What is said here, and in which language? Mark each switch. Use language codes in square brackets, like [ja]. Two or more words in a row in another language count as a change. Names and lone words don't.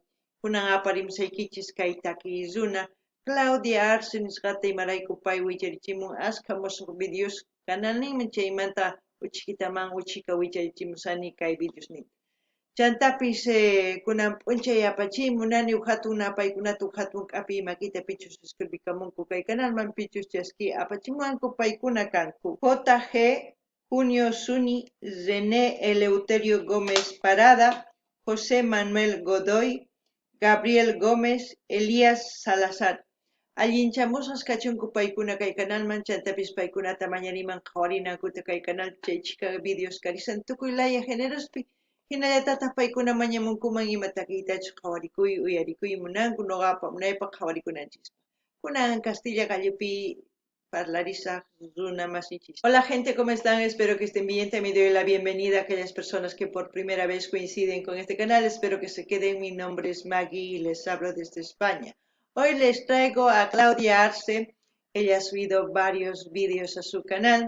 [qu] Kunan aparimsaykichis kay takiy runa Claudia Arce nisqata imarayku pay wicharichimun ashka musuq videos kanalninman chaymanta uchikitaman uchika wicharichimusani kay videosninta. Chantapis kunan p'unchay apachiy munani hatun napaykunata hatun k'api makita pichus escribikamunku kay canalman pichus chaski apachimuwanku paykuna kanku JG Junio Suni René Eleuterio Gómez Parada José Manuel Godoy Gabriel Gómez Elías Salazar allinchamusas kachunku paykuna kay canalman chantapis paykunata mañariman qhawarinankuta kay canal chaychika videos karisan tukuylaya generospi hinallatata paykuna mañamunkuman imatakitachu qhawarikuy uyarikuy munanku noqapa unaypaq qhawarikunanchis kunan Castilla gallupi parlarisaq runa masichis. [es] Hola gente, ¿cómo están? Espero que estén bien. También doy la bienvenida a aquellas personas que por primera vez coinciden con este canal. Espero que se queden. Mi nombre es Maggie y les hablo desde España. Hoy les traigo a Claudia Arce. Ella ha subido varios vídeos a su canal.